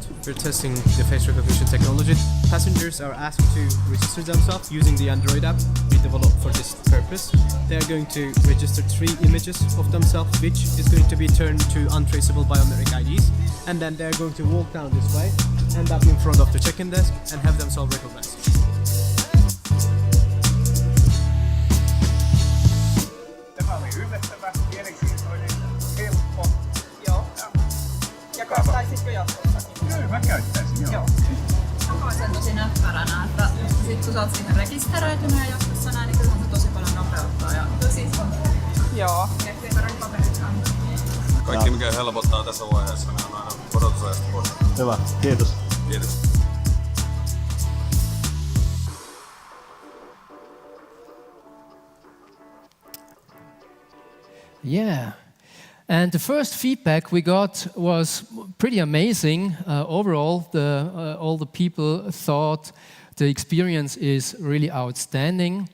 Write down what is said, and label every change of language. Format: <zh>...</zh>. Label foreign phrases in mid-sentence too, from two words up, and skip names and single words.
<en>We're testing the face recognition technology. Passengers are asked to register themselves using the Android app we developed for this purpose. They are going to register 3 images of themselves, which is going to be turned to untraceable biometric IDs. And then they're going to walk down this way, end up in front of the check-in desk, and have themselves recognized.</en> <fi>Tämä oli yllättävä, mielenkiintoinen, helppo. Käyttäisitkö jatkossakin? Kyllä, mä käyttäisin, joo. Mä koen sen tosi näppäränä, että sit kun sä oot siihen rekisteröitynyt ja jatkossa näin, niin kyllähän se tosi paljon nopeuttaa. Ja siis on. Joo. Ettei tarvitse paperitkaan. Kaikki mikä helpottaa tässä vaiheessa, niin on aina odotusajasta pois. Hyvä, kiitos. Kiitos.</fi> <en>Yeah. And the first feedback we got was pretty amazing. Overall, all the people thought the experience is really outstanding.</en>